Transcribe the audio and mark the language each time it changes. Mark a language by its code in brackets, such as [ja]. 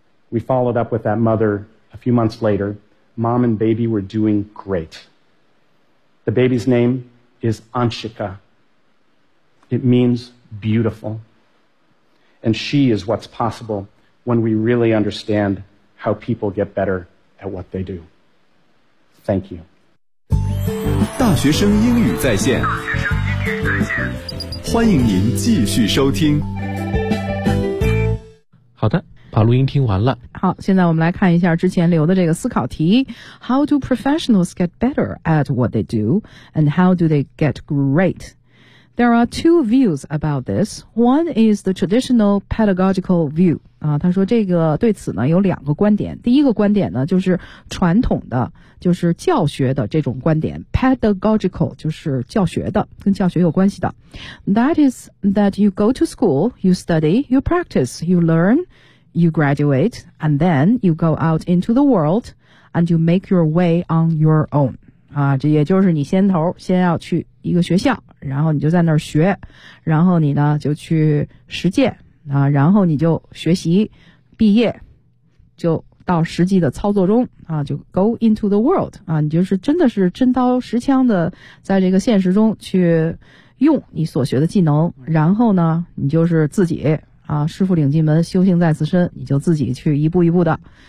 [en] We followed up with that mother a few months later. Mom and baby were doing great. The baby's name is Anshika. It means beautiful. And she is what's possible when we really understand how people get better at what they do. Thank you. [zh] 大学生英语在线，欢迎您继续收听。好的，把录音听完了。好，现在我们来看一下之前留的这个思考题 [en] How do professionals get better at what they do? And how do they get great? There are two views about this. One is the traditional pedagogical view. [zh] 他说这个对此呢有两个观点。第一个观点呢就是传统的就是教学的这种观点 ,pedagogical, 就是教学的跟教学有关系的。 [en] That is that you go to school, you study, you practice, you learn, you graduate, and then you go out into the world, and you make your way on your own. [zh] 啊这也就是你先头先要去一个学校然后你就在那儿学然后你呢就去实践。啊，然后你就学习毕业就到实际的操作中啊，就 [en] go into the world [zh] 啊，你就是真的是真刀实枪的在这个现实中去用你所学的技能然后呢你就是自己啊，师父领进门修行在自身你就自己去一步一步的